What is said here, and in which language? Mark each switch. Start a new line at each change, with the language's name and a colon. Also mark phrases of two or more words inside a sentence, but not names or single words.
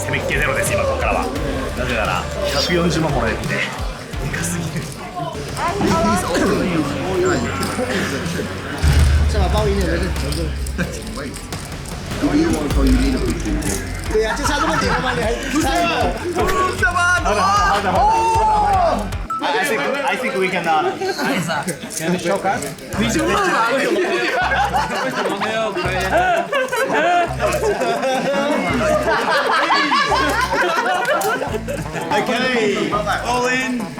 Japanese: 攻めっ気ゼロです、今ここからは。なぜなら140万もらえるんで、でかすぎる。
Chinese: 对呀，就差这么点了吗？你还不是
English: I think we can Can you show us? Okay, all in.